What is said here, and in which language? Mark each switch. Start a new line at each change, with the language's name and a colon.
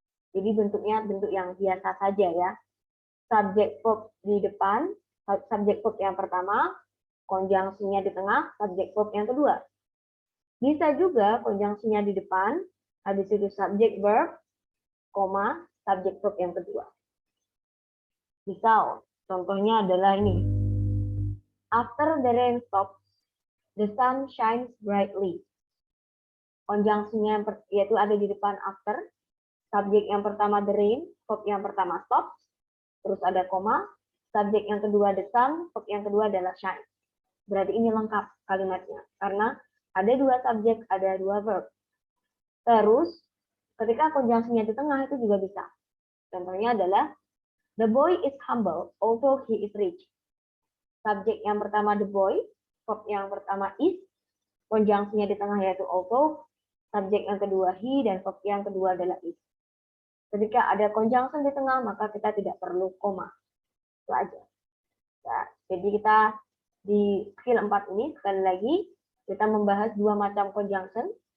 Indonesian: Jadi bentuknya bentuk yang biasa saja ya. Subject verb di depan, subject verb yang pertama, conjunction-nya di tengah, subject verb yang kedua. Bisa juga conjunction-nya di depan, habis itu subject verb, koma, subject verb yang kedua. Misal, contohnya adalah ini.
English: After the rain stops, the sun shines brightly.
Indonesian: Conjunction-nya yaitu ada di depan after, subjek yang pertama the rain, verb yang pertama stops, terus ada koma, subjek yang kedua the sun, verb yang kedua adalah shine. Berarti ini lengkap kalimatnya, karena ada 2 subjek, ada 2 verb. Terus, ketika conjunction-nya di tengah itu juga bisa. Contohnya adalah,
English: the boy is humble, although he is rich.
Indonesian: Subjek yang pertama the boy, verb yang pertama is, conjunction-nya di tengah yaitu although, subjek yang kedua he, dan verb yang kedua adalah is. Ketika ada conjunction di tengah, maka kita tidak perlu koma. Itu aja. Nah, jadi kita di skill 4 ini, sekali lagi, kita membahas 2 macam conjunction.